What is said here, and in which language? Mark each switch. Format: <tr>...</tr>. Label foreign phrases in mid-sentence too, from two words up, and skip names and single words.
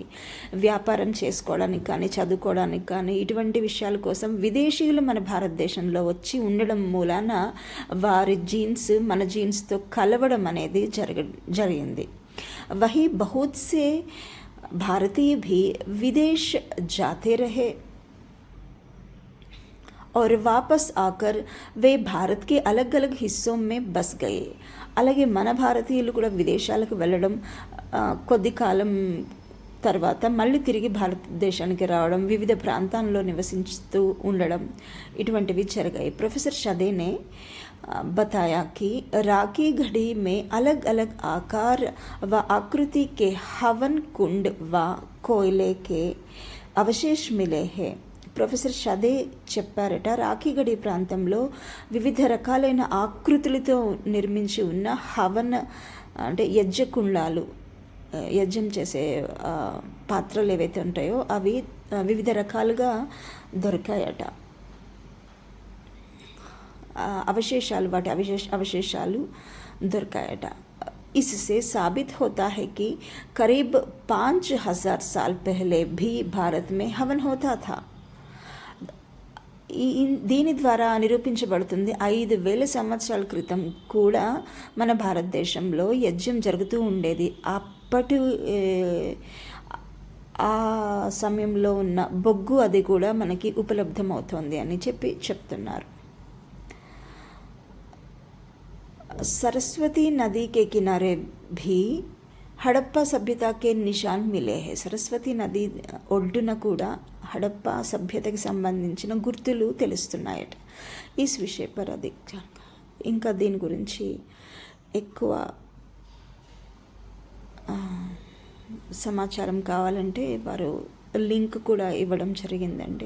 <te>వ్యాపారం చేసుకోవడానికి కానీ చదువుకోవడానికి కానీ ఇటువంటి విషయాల కోసం విదేశీయులు మన భారతదేశంలో వచ్చి ఉండడం మూలాన వారి జీన్స్ మన జీన్స్తో కలవడం అనేది జరిగింది.</te> <hi>वही बहुत से भारतीय भी विदेश जाते रहे और वापस आकर वे भारत के अलग अलग हिस्सों में बस गए.</hi> <te>అలాగే మన భారతీయులు కూడా విదేశాలకు వెళ్ళడం, కొద్ది కాలం తర్వాత మళ్ళీ తిరిగి భారతదేశానికి రావడం, వివిధ ప్రాంతాల్లో నివసిస్తూ ఉండడం ఇటువంటివి జరిగాయి.</te> <hi>ప్రొఫెసర్ షదే ने बताया कि राखी घड़ी में अलग अलग आकार व आकृति के हवन कुंड व कोयले के अवशेष मिले हैं.</hi> <te>ప్రొఫెసర్ షదే చెప్పారట, రాఖీగడి ప్రాంతంలో వివిధ రకాలైన ఆకృతులతో నిర్మించి ఉన్న హవన్ అంటే యజ్ఞకుండాలు, యజ్ఞం చేసే పాత్రలు ఏవైతే ఉంటాయో అవి వివిధ రకాలుగా దొరికాయట. అవశేషాలు, వాటి అవశేషాలు దొరికాయట.</te> <hi>इससे साबित होता है कि करीब 5,000 साल पहले भी भारत में हवन होता था.</hi> <te>దీని ద్వారా నిరూపించబడుతుంది 5,000 సంవత్సరాల క్రితం కూడా మన భారతదేశంలో యజ్ఞం జరుగుతూ ఉండేది. ఆ సమయంలో ఉన్న బొగ్గు అది కూడా మనకి ఉపలబ్ధమవుతోంది అని చెప్తున్నారు.</te> <hi>सरस्वती नदी के किनारे भी हड़प्पा सभ्यता के निशान मिले हैं.</hi> <te>సరస్వతి నది ఒడ్డున కూడా హడప్పా సభ్యతకి సంబంధించిన గుర్తులు తెలుస్తున్నాయట. ఈ</te> <hi>विषय पर अधिक</hi> <te>ఇంకా దీని గురించి ఎక్కువ సమాచారం కావాలంటే వారు లింక్ కూడా ఇవ్వడం జరిగిందండి.</te>